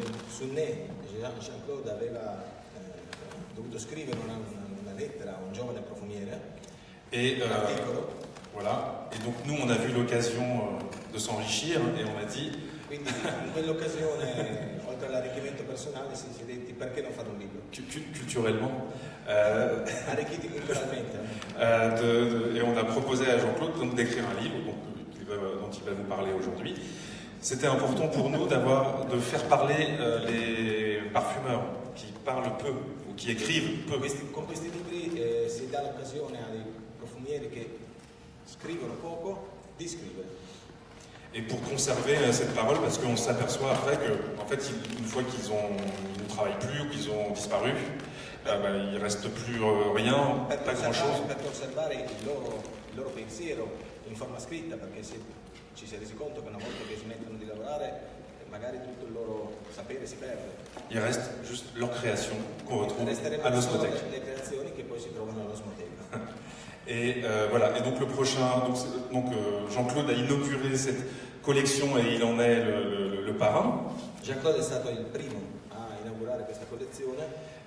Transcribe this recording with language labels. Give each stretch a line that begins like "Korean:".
Italian: Su Nez, Jean-Claude aveva dovuto scrivere una lettera a un giovane profumiere.
French: Et voilà. Et donc nous, on a vu l'occasion de s'enrichir et on a dit.
Italian: Quindi in quell'occasione, oltre all'arricchimento personale, si è detti perché non fare un libro?
French: Culturellement.
Italian: Arricchiti culturalmente.
French: Et on a proposé à Jean-Claude d'écrire un livre dont il va vous parler aujourd'hui. C'était important pour nous de faire parler les parfumeurs qui parlent peu ou qui écrivent peu.
Italian: Con questi libri si dà l'occasione ai profumieri che scrivono poco di scrivere.
French: Et pour conserver cette parole, parce qu'on s'aperçoit après que, en fait, une fois qu'ils ne travaillent plus ou qu'ils ont disparu, il ne reste plus rien, pas grand-chose.
Italian: Per conservare il loro pensiero in forma scritta, perché ci si è resi conto che una volta che smettono di lavorare, magari tutto il loro sapere si perde.
French: Il reste juste leur création qu'on retrouve à l'osmothèque.
Italian: Le creazioni che poi si trovano all'osmoteca.
French: Et voilà. Et donc le prochain, Jean-Claude a inauguré cette collection et il en est le parrain.
Italian: Jean-Claude è stato il primo a inaugurare questa collezione.